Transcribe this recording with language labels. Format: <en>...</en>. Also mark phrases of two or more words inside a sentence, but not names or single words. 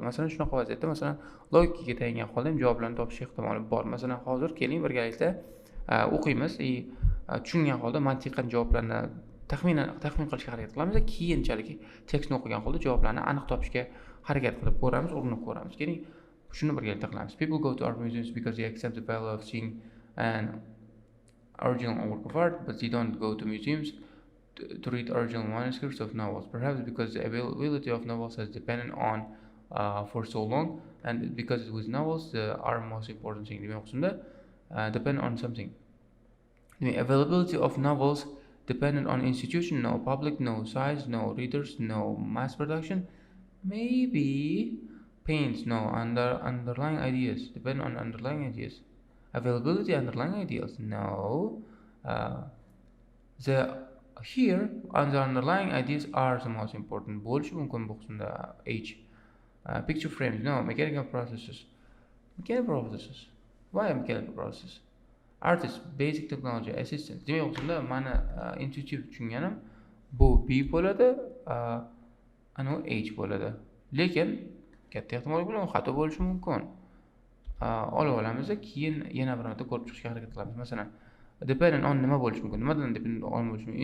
<uz>Masalan, shunaqa vaziyatda masalan logikaga tayangan holda ham javoblarni topish ehtimoli bor. Masalan, hozir keling birgalikda o'qiymiz, tushungan holda mantiqan javoblarni taxmin qilishga harakat qilamiz. Keyinchalik tekstni o'qigan holda javoblarni aniq topishga harakat qilib ko'ramiz, urinib ko'ramiz. Keling, shuni birgalikda qilamiz.</uz> <en>People go to art museums because they accept the value of seeing an original work of art, but they don't go to museums to read original manuscripts of novels, perhaps because the availability of novels has depended on for so long, and because with novels are most important thing. Depend on something. The availability of novels dependent on institution, no public, no size, no readers, no mass production. Maybe paints, no underlying ideas. Depend on underlying ideas. Availability underlying ideas, no. Here, the underlying ideas are the most important.</en> <uz>Bo'lishi mumkin bu qismda H.</uz> <en>Picture frames, no. Mechanical processes. Why mechanical processes? Artist, basic technology, assistance.</en> <uz>Demak, bu qismda mani intuitive tushunganim bu B bo'ladi, ana H bo'ladi. Lekin katta ehtimol bilan xato bo'lishi mumkin. Olib olamiz, keyin yana bir marta ko'rib chiqishga harakat qilamiz. Masalan,</uz> <en>dependent on</en> <uz>nima bo'lishi mumkin? Nimadan</uz> <en>dependent on</en> <uz>bo'lishi mumkin?</uz>